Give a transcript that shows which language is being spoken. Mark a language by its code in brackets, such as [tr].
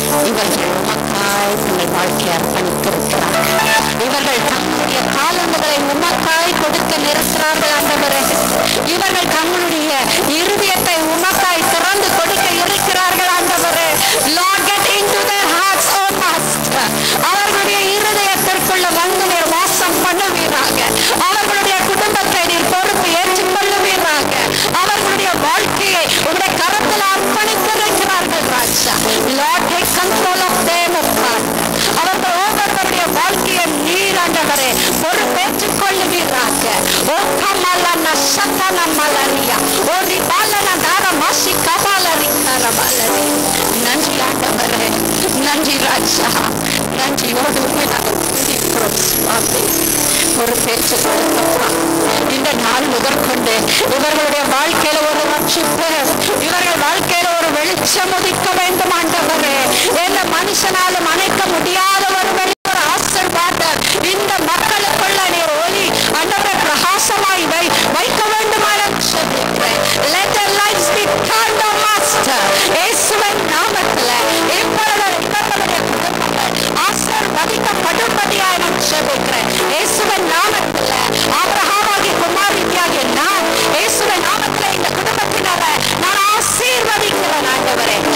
[ta] இவர்கள் உமக்காய் தங்கள் வாழ்க்கையை அர்ப்பணித்திருக்கிறார்கள். இவர்கள் தங்களுடைய காலங்களை உமக்காய் கொடுக்க நிறுத்துகிறார்கள். ஆண்டவரே, இவர்கள் தங்களுடைய இருதயத்தை உமக்காய் திறந்து கொடுக்க இருக்கிறார்கள். ஆண்டவரே, [en] Lord, get into their hearts, oh Master. [ta] அவர்களுடைய இருதயத்திற்குள்ள வந்து நீர் வாசம் பண்ணுவீராக. அவர்களுடைய குடும்பத்தை நீர் பொறுப்பு ஏற்றுக்கொள்ளுவீராக. அவர்களுடைய வாழ்க்கையை உங்களுடைய கரத்தில் அர்ப்பணித்திருக்கிறார்கள் ராஜா. [en] Lord, take control of them, oh God. [ta] அவர்கள் ஒவ்வொருவருடைய வாழ்க்கையை நீர் ஆண்டவரே பொறுப்பேற்றுக் கொள்ளுவீராக. ஓ கமலன சத்தன மலரியா, ஓ ரிபாலன தார மாசி கபாலரி கரபாலரி. நன்றி ஆண்டவரே, நன்றி ராஜா. நன்றியோடு உண்மை நாங்கள் துதிக்கிறோம் சுவாமி. பொறுப்பேற்றுக் கொடுக்கப்பா. இந்த நாள் முதற்கொண்டு இவர்களுடைய வாழ்க்கையில ஒரு ரட்சிப்பு, இவர்கள் வாழ்க்கையில ஒரு வெளிச்சம் உதிக்க வேண்டும் ஆண்டவரே. எந்த மனுஷனாலும் அணைக்க முடியாத ஒரு ஆசீர்வாதம் இந்த மக்களுக்குள்ள நீர் ஒளி ஆண்டவரே பிரகாசமாய் வைக்க வேண்டுமான சொல்லுகிறேன். [en] Let their lives be turned, O Master. [ta] இயேசுவின் நாமத்தில் இப்பொழுது இவர்களுடைய குடும்பங்கள் ஆசீர்வதிக்கப்படும்படியாய் நான் சொல்லுகிறேன். இயேசுவின் நாமத்தில் ஆபிரகாமாகிய குமாரத்தியாகிய நான் இயேசுவின் நாமத்தில் இந்த குடும்பத்தினரை நான் ஆசீர்வதிக்கிறேன் ஆண்டவரே.